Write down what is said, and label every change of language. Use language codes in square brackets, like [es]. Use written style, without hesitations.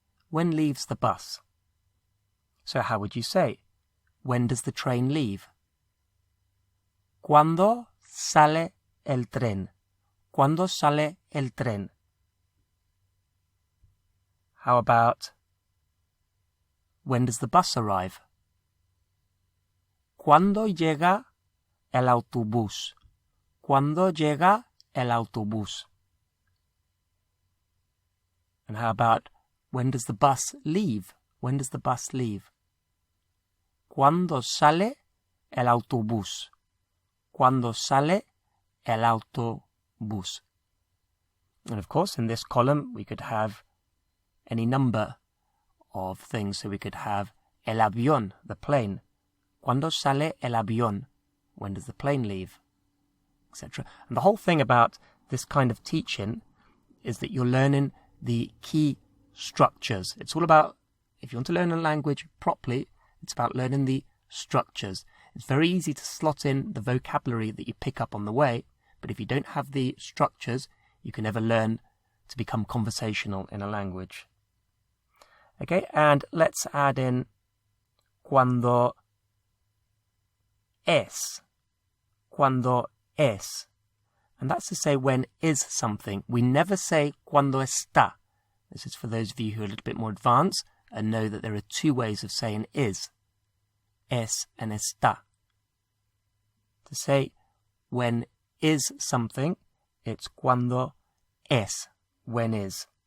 [en] When leaves the bus? So how would you say, when does the train leave? [es] ¿Cuándo sale el tren? ¿Cuándo sale el tren? [en] How about, when does the bus arrive? [es] ¿Cuándo llega el autobús? ¿Cuándo llega el autobús? [en] And how about, when does the bus leave? When does the bus leave? [es] ¿Cuándo sale el autobús? ¿Cuándo sale el autobús? [en] And of course, in this column, we could have any number of things. So we could have el avión, the plane. [es] ¿Cuándo sale el avión? [en] When does the plane leave? Etc. And the whole thing about this kind of teaching is that you're learning the key structures. It's all about, if you want to learn a language properly, it's about learning the structures. It's very easy to slot in the vocabulary that you pick up on the way, but if you don't have the structures, you can never learn to become conversational in a language. Okay, and let's add in [es] cuando es. Cuando es. [en] And that's to say when is something. We never say [es] cuando está. [en] This is for those of you who are a little bit more advanced and know that there are 2 ways of saying is. Es and está. To say when is something, it's [es] cuando es, [en] when is.